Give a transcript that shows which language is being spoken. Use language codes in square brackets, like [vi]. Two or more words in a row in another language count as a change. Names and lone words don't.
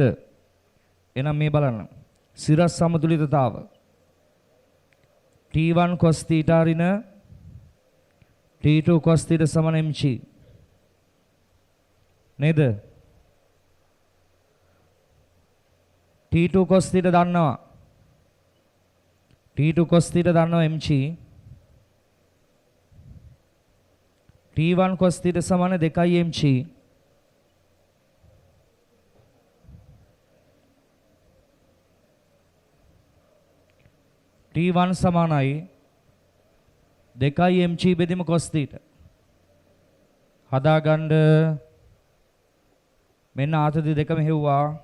[si] එහෙනම් මේ බලන්න. සිරස් සමතුලිතතාව T1 cos θ ඍණ T2 cos θ = mg නේද? T2 cos θ දන්නවා. T2 cos θ දන්නවා mg. T1 cos θ = 2 mg. T1 සමානයි 2 mg බෙදීම cos θ. හදාගන්න මෙන්න ආතති දෙකම හෙව්වා.